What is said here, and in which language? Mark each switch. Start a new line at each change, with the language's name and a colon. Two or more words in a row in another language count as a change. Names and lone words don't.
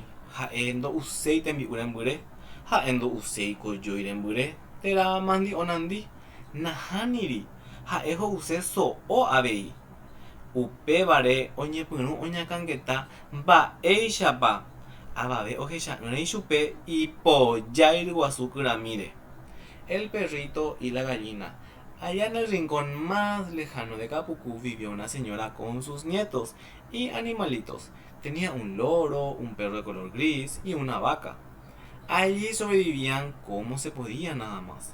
Guarani: Ha'e ndo'uséi tembi'u rembyre. Ha'e ndo'uséi kojói rembyre. Térã mandi'onandi. Nahániri. Ha'e ho'use so'o avei. Upévare oñepyrũ oñakãngeta mba'éichapa avave ohecha'ỹre chupe ipojái ryguasu kyramíre.
Spanish: El perrito y la gallina. Allá en el rincón más lejano de Capucú vivió una señora con sus nietos y animalitos. Tenía un loro, un perro de color gris y una vaca. Allí sobrevivían como se podía nada más.